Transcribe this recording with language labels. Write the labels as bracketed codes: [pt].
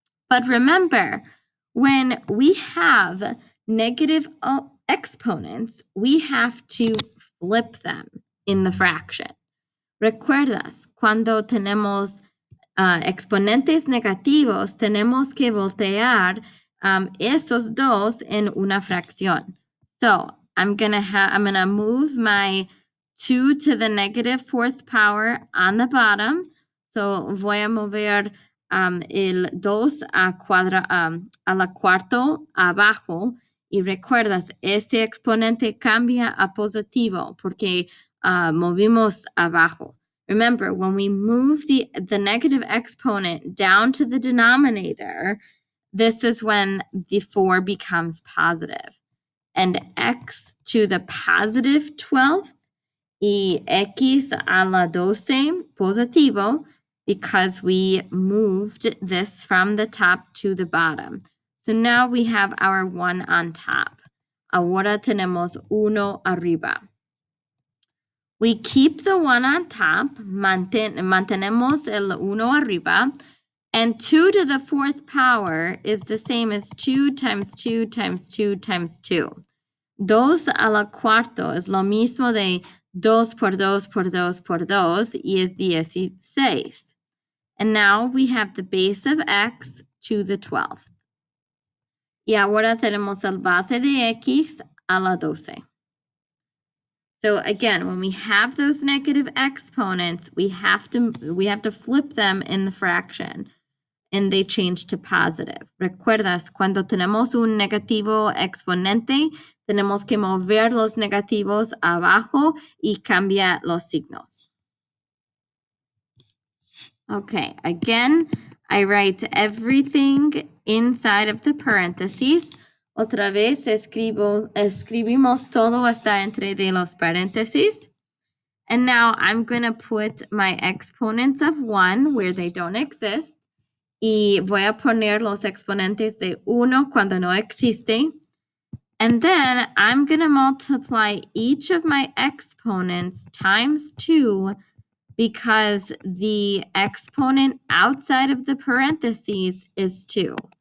[en] But remember, when we have negative exponents, we have to flip them in the fraction. [es] ¿Recuerdas? Cuando tenemos exponentes negativos, tenemos que voltear esos dos en una fracción. [en] So I'm gonna move my 2 to the negative fourth power on the bottom. [es] So voy a mover el 2 a la cuarto abajo. Y recuerdas, este exponente cambia a positivo porque movimos abajo. [en] Remember, when we move the negative exponent down to the denominator, this is when the 4 becomes positive. And x to the positive 12th [es] y x a la 12 positivo [en] because we moved this from the top to the bottom. So now we have our 1 on top. [es] Ahora tenemos 1 arriba. [en] We keep the 1 on top, [es] mantenemos el 1 arriba, [en] and 2 to the fourth power is the same as 2 times 2 times 2 times 2. [es] 2 a la cuarto es lo mismo de 2 por 2 por 2 por 2 y es 16. [en] And now we have the base of x to the 12th. [es] Y ahora tenemos el base de x a la 12. [en] So again, when we have those negative exponents, we have to flip them in the fraction and they change to positive. [es] ¿Recuerdas? Cuando tenemos un negativo exponente, tenemos que mover los negativos abajo y cambiar los signos. [en] Okay, again, I write everything inside of the parentheses. [es] Otra vez escribimos todo hasta entre de los paréntesis. [en] And now I'm going to put my exponents of 1 where they don't exist. [es] Y voy a poner los exponentes de 1 cuando no existe. [en] And then I'm going to multiply each of my exponents times 2 because the exponent outside of the parentheses is 2.